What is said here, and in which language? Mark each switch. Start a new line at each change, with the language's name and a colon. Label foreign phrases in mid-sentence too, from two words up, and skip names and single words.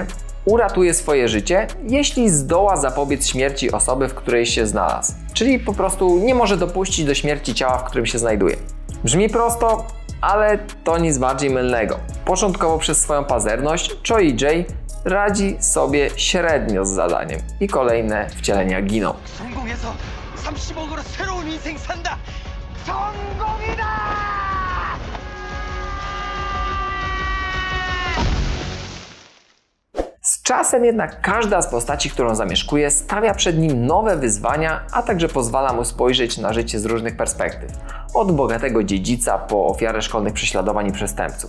Polish: Uratuje swoje życie, jeśli zdoła zapobiec śmierci osoby, w której się znalazł. Czyli po prostu nie może dopuścić do śmierci ciała, w którym się znajduje. Brzmi prosto, ale to nic bardziej mylnego. Początkowo przez swoją pazerność Choi Yi-jae radzi sobie średnio z zadaniem i kolejne wcielenia giną.
Korean: 성공해서 30억으로 새로운 인생 산다. 성공이다!
Polish: Z czasem jednak każda z postaci, którą zamieszkuje, stawia przed nim nowe wyzwania, a także pozwala mu spojrzeć na życie z różnych perspektyw. Od bogatego dziedzica po ofiarę szkolnych prześladowań i przestępców.